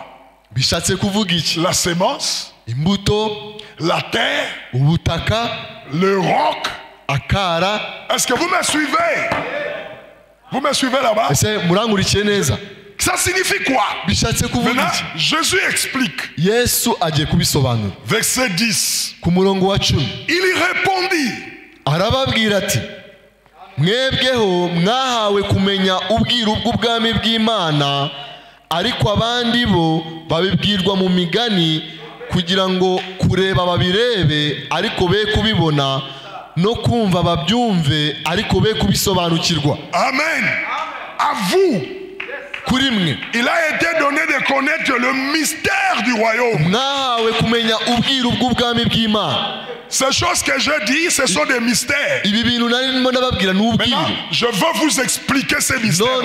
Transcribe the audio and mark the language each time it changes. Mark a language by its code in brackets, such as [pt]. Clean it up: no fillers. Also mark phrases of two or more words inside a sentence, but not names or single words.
[fr] La semence, la terre, le roc. Est-ce que vous me suivez? Vous me suivez là-bas? Ça signifie quoi? Maintenant, Jésus explique. Verset 10. Il y répondit. [rw] Mwebweho mwahawe kumenya ubwiru bw'ubwami bw'Imana, ariko abandi bo babibwirwa mu migani kugira ngo kureba babirebe ariko be kubibona, no kumva babyumve ariko be kubisobanukirwa. [fr] Amen. À vous. Il a été donné de connaître le mystère du royaume. Ces choses que je dis, ce sont des mystères. Maintenant, je veux vous expliquer ces mystères.